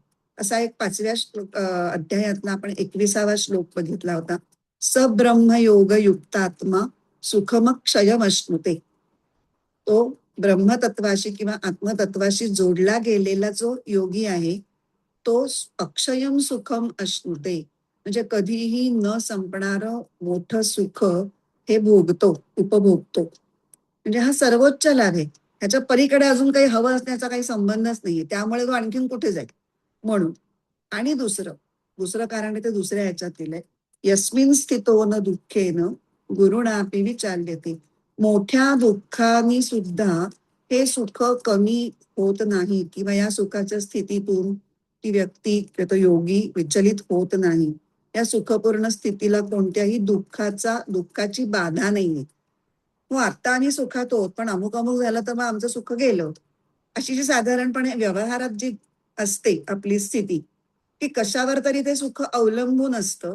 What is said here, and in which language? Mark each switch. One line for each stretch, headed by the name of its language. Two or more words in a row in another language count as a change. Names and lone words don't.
Marathi: असा एक 5व्या अध्यायातला आपण 21वा श्लोक बघितला होता.
Sanskrit: सब्रह्म योग युक्तात्मा सुखमक्षयमश्नुते.
Marathi: तो ब्रह्मतत्वाशी किंवा आत्मतत्वाशी जोडला गेलेला जो योगी आहे, तो
Sanskrit: अक्षयम सुखम अश्नुते,
Marathi: म्हणजे कधीही न संपणारं मोठं सुख हे भोगतो, उपभोगतो. म्हणजे हा सर्वोच्च लाभ आहे. ह्याच्या पलीकडे अजून काही हवं असण्याचा काही संबंधच नाहीये, त्यामुळे तो आणखीन कुठे जाईल म्हणून. आणि दुसरं दुसरं कारण ते दुसऱ्या ह्याच्यात दिलंय.
Sanskrit: यस्मिन स्थितो न दुःखेन गुरुणापि विचाल्यते.
Marathi: मोठ्या दुःखानी सुद्धा हे सुख कमी होत नाही, किंवा या सुखाच्या स्थितीतून ती व्यक्ती किंवा तो योगी विचलित होत नाही. या सुखपूर्ण स्थितीला कोणत्याही दुःखाची बाधा नाहीये. हो, आता आम्ही सुखात होत, पण अमुक अमुक झालं तर मग आमचं सुख गेलं, अशी जी साधारणपणे व्यवहारात जी असते आपली स्थिती, की कशावर तरी ते सुख अवलंबून असतं.